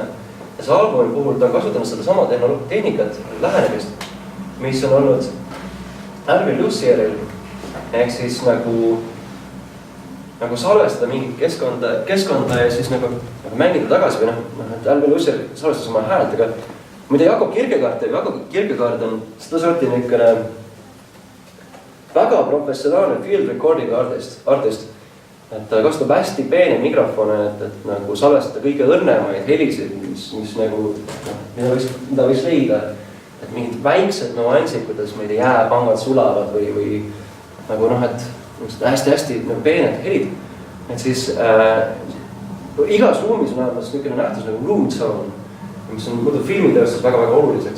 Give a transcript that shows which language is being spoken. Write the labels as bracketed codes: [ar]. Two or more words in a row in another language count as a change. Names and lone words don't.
[et] Ja see albumi puhul ta on kasutanud seda sama tehnikat, lähenemist, mis on olnud Alvin Lucieril, ehk siis nagu salvestada mingit keskkonda ja siis nagu mängida tagasi või et Alvin Lucier salvestas oma häält, aga mida Jakob Kierkegaard on seda sorti niisugune väga professionaalne [en] field recording artist, [et] et ta kasutab hästi peene mikrofone, et nagu salvestada kõige õrnemaid helisid, mis nagu, mida võiks leida, et mingid väiksed nüansid, kuidas meil jääpangad sulavad või nagu et hästi nagu peened helid, et siis igas ruumis on olemas niisugune nähtus nagu [en] room zone, [et] mis on muidu filmitööstus väga-väga oluliseks.